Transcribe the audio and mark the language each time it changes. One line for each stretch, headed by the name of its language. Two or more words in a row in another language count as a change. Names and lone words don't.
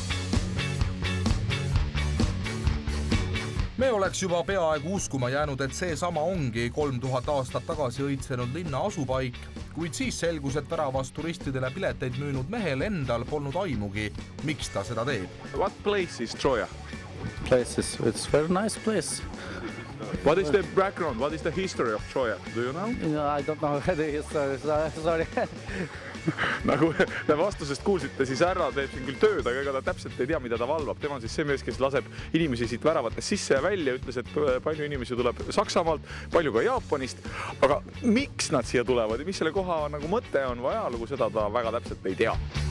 Estonian: Me oleks juba peaaegu uskuma jäänud, et see sama ongi 3000 aastat tagasi õitsenud linna asupaik, kuid siis selgus, et väravast turistidele pileteid müünud mehel endal polnud aimugi, miks ta seda teeb.
English: What place is Troja? It's very nice place. What is the background? What is the history of Troja? Do you know? No, I don't know the history, sorry.
Estonian: Nagu te vastusest kuulsite, siis härra teeb siin küll tööd, aga ega ta täpselt ei tea, mida ta valvab. Tema on siis see mees, kes laseb inimesi siit väravatest sisse ja välja, ütles, et palju inimesi tuleb Saksamaalt, palju ka Jaapanist. Aga miks nad siia tulevad ja mis selle koha nagu mõte on või ajalugu, seda ta väga täpselt ei tea.